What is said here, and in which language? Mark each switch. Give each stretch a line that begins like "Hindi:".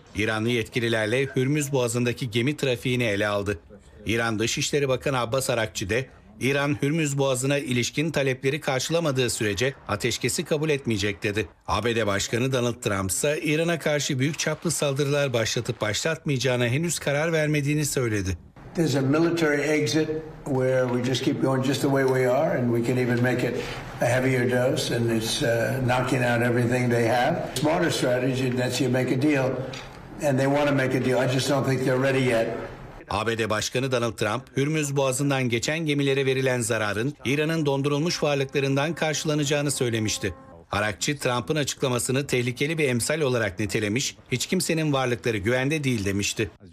Turkish: İranlı yetkililerle Hürmüz Boğazı'ndaki gemi trafiğini ele aldı. İran Dışişleri Bakanı Abbas Arakçı de, İran Hürmüz Boğazı'na ilişkin talepleri karşılamadığı sürece ateşkesi kabul etmeyecek dedi. ABD Başkanı Donald Trump ise İran'a karşı büyük çaplı saldırılar başlatıp başlatmayacağına henüz karar vermediğini söyledi.
English: There's a military exit where we just keep going just the way we are and we can even make it a heavier dose and it's knocking out everything they have. Smarter strategy that's you make a deal and they want to make a deal. I just don't think they're ready yet.
Turkish: ABD Başkanı Donald Trump, Hürmüz Boğazı'ndan geçen gemilere verilen zararın İran'ın dondurulmuş varlıklarından karşılanacağını söylemişti. Arakçı, Trump'ın açıklamasını tehlikeli bir emsal olarak nitelemiş, hiç kimsenin varlıkları güvende değil demişti.